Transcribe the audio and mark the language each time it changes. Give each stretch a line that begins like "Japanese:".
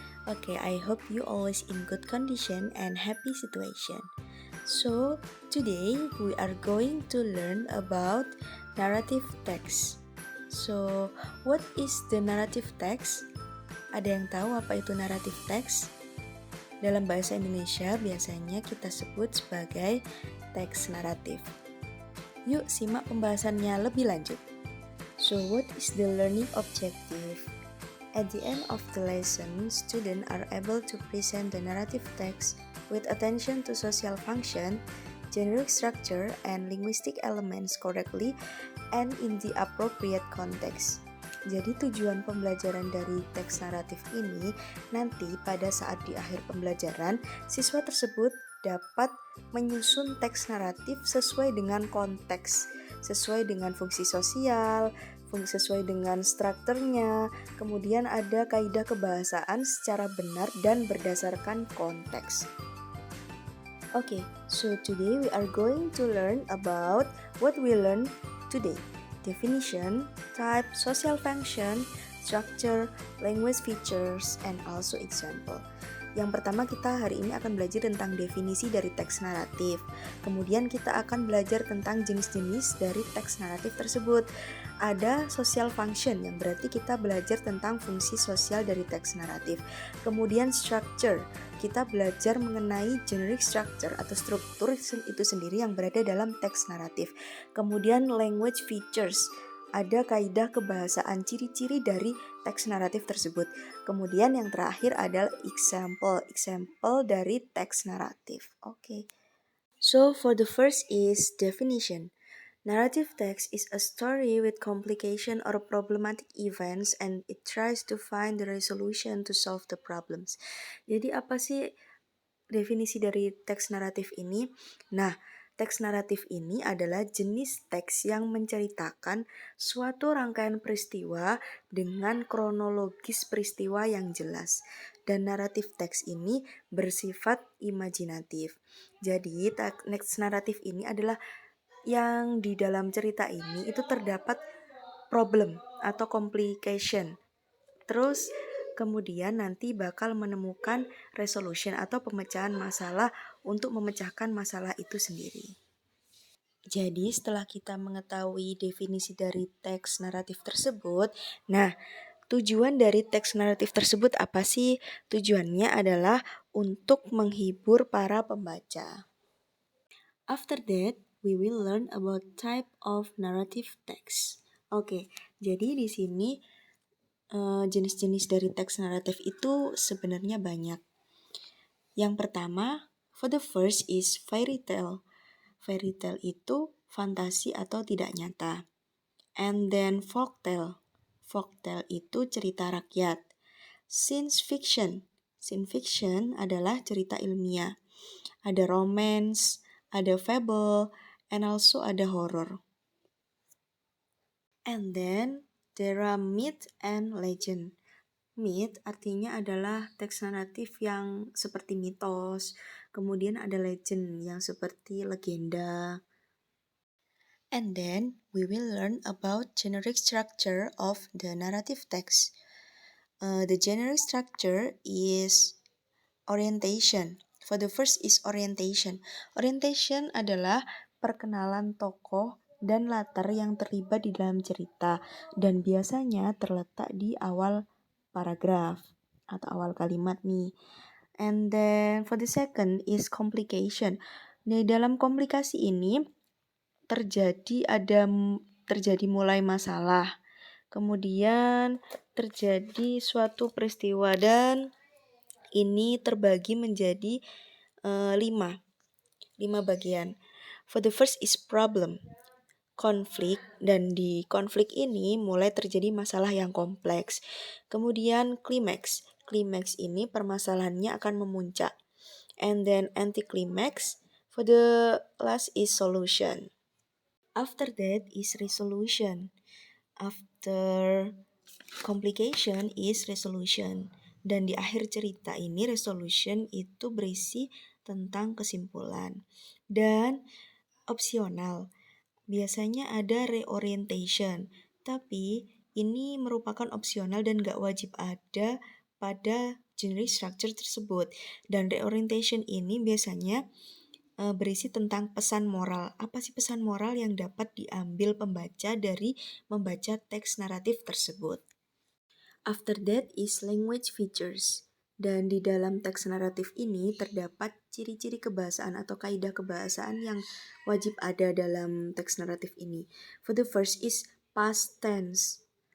English: Okay, I hope you always in good condition and happy situation. So, today we are going to learn about narrative text. So, what is the narrative text?
Indonesian: Ada yang tahu apa itu narrative text? Dalam bahasa Indonesia biasanya kita sebut sebagai teks naratif. Yuk simak pembahasannya lebih lanjut.
English: So what is the learning objective? At the end of the lesson, students are able to present the narrative text with attention to social function, generic structure, and linguistic elements correctly and in the appropriate context.
Indonesian: Jadi tujuan pembelajaran dari teks naratif ini nanti pada saat di akhir pembelajaran, siswa tersebut dapat menyusun teks naratif sesuai dengan konteks, sesuai dengan fungsi sosial, sesuai dengan strukturnya, kemudian ada kaidah kebahasaan secara benar dan berdasarkan konteks.
English: Okay, so today we are going to learn about what we learned today. Definition, type, social function, structure, language features, and also example.
Indonesian: Yang pertama kita hari ini akan belajar tentang definisi dari teks naratif. Kemudian kita akan belajar tentang jenis-jenis dari teks naratif tersebut. Ada social function yang berarti kita belajar tentang fungsi sosial dari teks naratif. Kemudian structure, kita belajar mengenai generic structure atau struktur itu sendiri yang berada dalam teks naratif. Kemudian language features, ada kaidah kebahasaan ciri-ciri dari teks naratif tersebut. Kemudian yang terakhir adalah example dari teks naratif.
English: Okay. So for the first is definition. Narrative text is a story with complication or problematic events and it tries to find the resolution to solve the problems.
Indonesian: Jadi apa sih definisi dari teks naratif ini? Nah, teks naratif ini adalah jenis teks yang menceritakan suatu rangkaian peristiwa dengan kronologis peristiwa yang jelas. Dan naratif teks ini bersifat imajinatif. Jadi, teks naratif ini adalah yang di dalam cerita ini itu terdapat problem atau complication. Terus kemudian nanti bakal menemukan resolution atau pemecahan masalah untuk memecahkan masalah itu sendiri. Jadi setelah kita mengetahui definisi dari teks naratif tersebut, nah tujuan dari teks naratif tersebut apa sih? Tujuannya adalah untuk menghibur para pembaca.
English: After that, we will learn about type of narrative text.
Indonesian: Oke, jadi di sini jenis-jenis dari teks naratif itu sebenarnya banyak. Yang pertama,
English: for the first is fairy tale.
Indonesian: Fairy tale itu fantasi atau tidak nyata.
English: And then folk tale. Folk tale
Indonesian: itu cerita rakyat.
English: Science fiction. Science fiction
Indonesian: adalah cerita ilmiah.
English: Ada romance, ada fable, and also ada horror. And then there are myth and legend.
Indonesian: Myth artinya adalah teks naratif yang seperti mitos, kemudian ada legend yang seperti legenda.
English: And then we will learn about generic structure of the narrative text. The generic structure is orientation. For the first is orientation.
Indonesian: Orientation adalah perkenalan tokoh dan latar yang terlibat di dalam cerita dan biasanya terletak di awal paragraf atau awal kalimat nih.
English: And then for the second is complication.
Indonesian: Di dalam komplikasi ini terjadi mulai masalah. Kemudian terjadi suatu peristiwa dan ini terbagi menjadi 5 bagian.
English: For the first is problem.
Indonesian: Konflik, dan di konflik ini mulai terjadi masalah yang kompleks. Kemudian klimaks. Klimaks ini permasalahannya akan memuncak.
English: And then anti-climax. For the last is solution. After that is resolution. After complication is resolution.
Indonesian: Dan di akhir cerita ini resolution itu berisi tentang kesimpulan. Dan opsional. biasanya ada reorientation, tapi ini merupakan opsional dan gak wajib ada pada generic structure tersebut. Dan reorientation ini biasanya berisi tentang pesan moral. Apa sih pesan moral yang dapat diambil pembaca dari membaca teks naratif tersebut?
English: After that is language features.
Indonesian: Dan di dalam teks naratif ini terdapat ciri-ciri kebahasaan atau kaidah kebahasaan yang wajib ada dalam teks naratif ini.
English: For the first is past tense.